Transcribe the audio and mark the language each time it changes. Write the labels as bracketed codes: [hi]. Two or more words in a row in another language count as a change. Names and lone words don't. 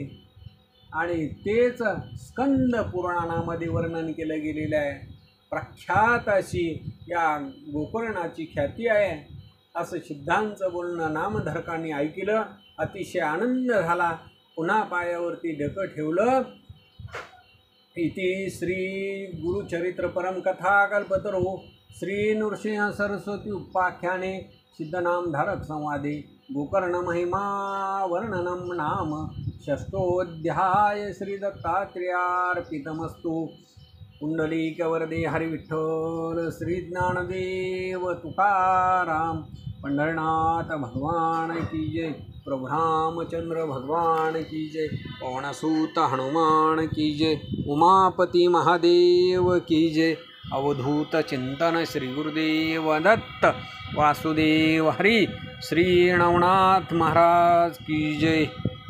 [mr] आणि तेच स्कंद पुराणामध्ये वर्णन केलं गेलेलं आहे. प्रख्यात अशी या गोकर्णाची ख्याती आहे असं सिद्धांचं बोलणं नामधारकांनी ऐकलं. अतिशय आनंद झाला. पुन्हा पायावरती डोकं ठेवलं. [sa] इति श्री गुरुचरित्र परमकथा कल्पतरो श्री नृसिंह सरस्वती उपाख्याने सिद्धनामधारक संवादे गोकर्ण महिमा वर्णनम नाम षष्ठोऽध्याय. श्री दत्तात्रेयार्पितमस्तु. [hi] पुंडलीकवरदे हरिविठ्ठल श्री ज्ञानदेव तुकाराम पंढरनाथ भगवान की जय. प्रभु रामचंद्र भगवान की जय. पवनसूत हनुमान की जय. उमापति महादेव की जय. [sa] अवधूत चिंतन श्री गुरुदेव दत्त वासुदेव हरि. [hi] श्री नवनाथ महाराज की जय.